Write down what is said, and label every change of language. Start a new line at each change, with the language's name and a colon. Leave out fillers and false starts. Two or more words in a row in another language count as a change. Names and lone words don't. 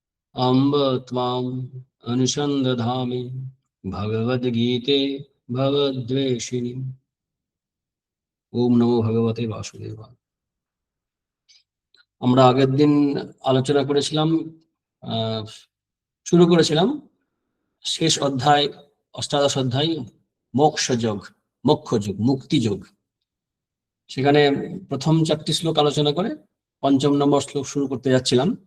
Sanskrit: अम्ब त्वाम् अनुसन्दधामि भगवद्गीते भवद्वेषिणि। ओम नमो भगवते वासुदेवाय।
Bangla: আমরা আগের দিন আলোচনা করেছিলাম, শুরু করেছিলাম শেষ অধ্যায়, অষ্টাদশ অধ্যায় মোক্ষযোগ, মোক্ষযোগ, মুক্তিযোগ। সেখানে প্রথম 4টি শ্লোক আলোচনা করে 5ম নম্বর শ্লোক শুরু করতে যাচ্ছিলাম।